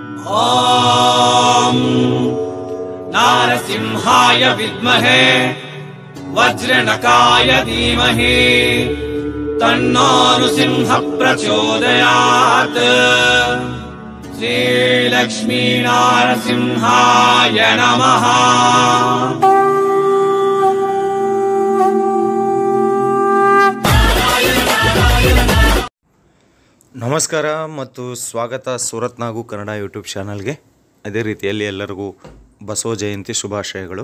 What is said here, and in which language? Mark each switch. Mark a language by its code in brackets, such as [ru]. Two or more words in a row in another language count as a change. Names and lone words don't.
[sa] ॐ नारसिंहाय विद्महे वज्रनकाय धीमहि तन्नो नृसिंह प्रचोदयात्। श्रीलक्ष्मी नारसिंहाय नमः। [kn] ನಮಸ್ಕಾರ ಮತ್ತು ಸ್ವಾಗತ ಸೂರತ್ ನಾಗು ಕನ್ನಡ ಯೂಟ್ಯೂಬ್ ಚಾನಲ್ಗೆ. ಅದೇ ರೀತಿಯಲ್ಲಿ ಎಲ್ಲರಿಗೂ ಬಸವ ಜಯಂತಿ ಶುಭಾಶಯಗಳು.